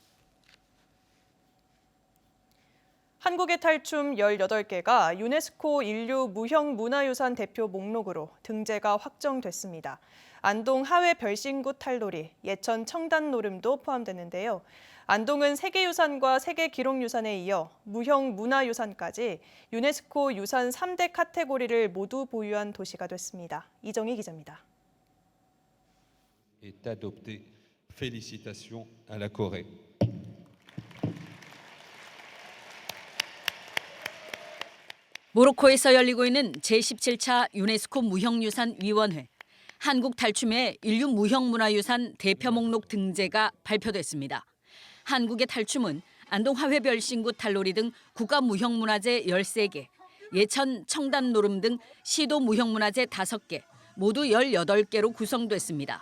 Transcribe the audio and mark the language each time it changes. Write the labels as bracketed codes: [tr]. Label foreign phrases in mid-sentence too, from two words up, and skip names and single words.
[ko] 한국의 탈춤 18개가 유네스코 인류 무형문화유산 대표 목록으로 등재가 확정됐습니다. 안동 하회 별신구 탈놀이, 예천 청단 노름도 포함되는데요. 안동은 세계유산과 세계기록유산에 이어 무형문화유산까지 유네스코 유산 3대 카테고리를 모두 보유한 도시가 됐습니다. 이정희 기자입니다. [fr] est adopté. Félicitations à la Corée. [ko] 모로코에서 열리고 있는 제17차 유네스코 무형유산위원회. 한국 탈춤의 인류 무형문화유산 대표 목록 등재가 발표됐습니다. 한국의 탈춤은 안동 하회별신구 탈놀이 등 국가 무형문화재 13개, 예천 청단 노름 등 시도 무형문화재 5개, 모두 18개로 구성됐습니다.